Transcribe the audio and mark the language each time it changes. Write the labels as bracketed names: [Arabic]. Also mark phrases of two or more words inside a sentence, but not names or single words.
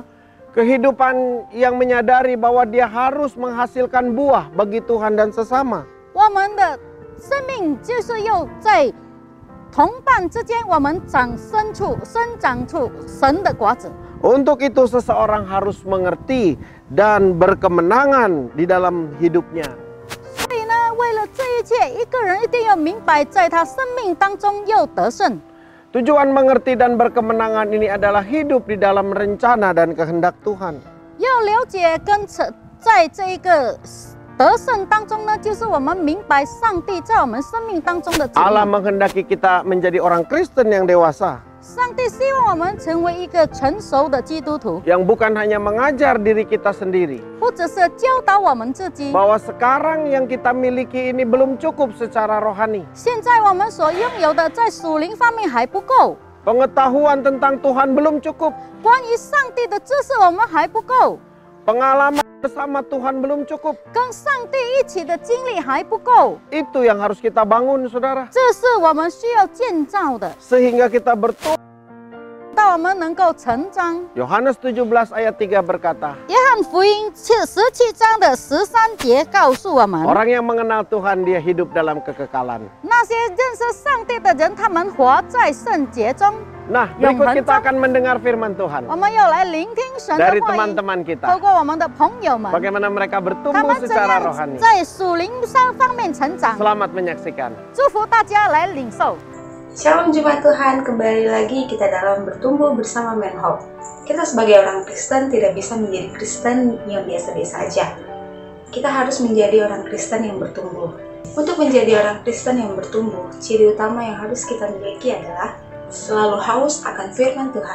[Indonesian] Kehidupan yang menyadari bahwa dia harus menghasilkan buah bagi Tuhan dan sesama. [Chinese] 我们的生命就是要在同伴之间，我们生长出神的果子。 [Indonesian] Untuk itu seseorang harus mengerti dan berkemenangan di dalam hidupnya. [Chinese] 所以呢，为了这一切，一个人一定要明白，在他生命当中要得胜。 [Indonesian] Tujuan mengerti dan berkemenangan ini adalah hidup di dalam rencana dan kehendak Tuhan. [Chinese] 要了解跟在这一个得胜当中呢，就是我们明白上帝在我们生命当中的旨 [Indonesian] Allah [Chinese] 意。 [Indonesian] menghendaki kita menjadi orang Kristen yang dewasa, [Chinese] 上帝希望我们成为一个成熟的基督徒， [Indonesian] yang bukan hanya mengajar diri kita sendiri [Chinese] 不只是教导我们自己。 [Indonesian] bahwa sekarang yang kita miliki ini belum cukup secara rohani. [Chinese] 现在我们所拥有的在属灵方面还不够， [Indonesian] Pengetahuan tentang Tuhan belum cukup. [Chinese] 关于上帝的知识我们还不够， [Indonesian] Pengalaman bersama Tuhan belum cukup. [Chinese] 跟上帝一起的经历还不够， [Indonesian] Itu yang harus kita bangun, saudara. [Chinese] 这是我们需要建造的， [Indonesian] Sehingga kita bertumbuh. [Chinese] 到我们能够成长。 [Indonesian] Yohanes 17 ayat 3 berkata, [Chinese] 约翰福音17章的13节告诉我们， [Indonesian] orang yang mengenal Tuhan dia hidup dalam kekekalan. [Chinese] 那些认识上帝的人，他们活在圣洁中。 [Indonesian] Nah, berikut kita akan mendengar firman Tuhan [Chinese] 我们要来聆听神的 [Indonesian] dari [Chinese] 话语， [Indonesian] teman-teman [Chinese] 透 [Indonesian] kita. [Chinese] 过我们的朋友们， [Indonesian] Bagaimana mereka [Chinese] 他 [Indonesian] bertumbuh [Chinese] 们怎 [Indonesian] secara [Chinese] 样 [Indonesian] rohani. [Chinese] 在属灵方面成长。 [Indonesian] Selamat menyaksikan. [Chinese] 祝福大家来领受。 [Indonesian] Shalom Jemaat Tuhan, kembali lagi kita dalam bertumbuh bersama Menhope. Kita sebagai orang Kristen tidak bisa menjadi Kristen yang biasa-biasa aja. Kita harus menjadi orang Kristen yang bertumbuh. Untuk menjadi orang Kristen yang bertumbuh, ciri utama yang harus kita miliki adalah selalu haus akan firman Tuhan.